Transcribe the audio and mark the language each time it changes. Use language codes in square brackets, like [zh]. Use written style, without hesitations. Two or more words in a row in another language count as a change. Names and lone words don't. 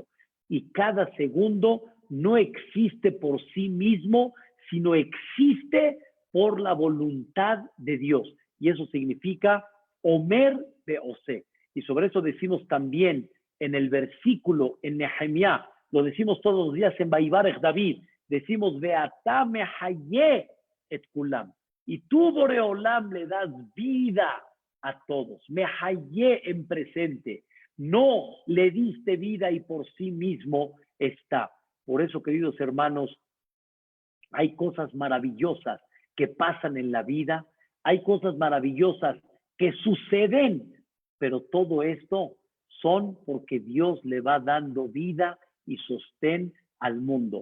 [es] Y cada segundo no existe por sí mismo, sino existe por la voluntad de Dios. Y eso significa Omer de Ose. Y sobre eso decimos también en el versículo en Nehemiah, lo decimos todos los días en Vaivarech David, decimos [he] ואתה מחיה את כולם. [es] Y tú, Boreolam, le das vida a todos. Mehaye en presente. No le diste vida y por sí mismo está. Por eso, queridos hermanos, hay cosas maravillosas que pasan en la vida, hay cosas maravillosas que suceden, pero todo esto son porque Dios le va dando vida y sostén al mundo.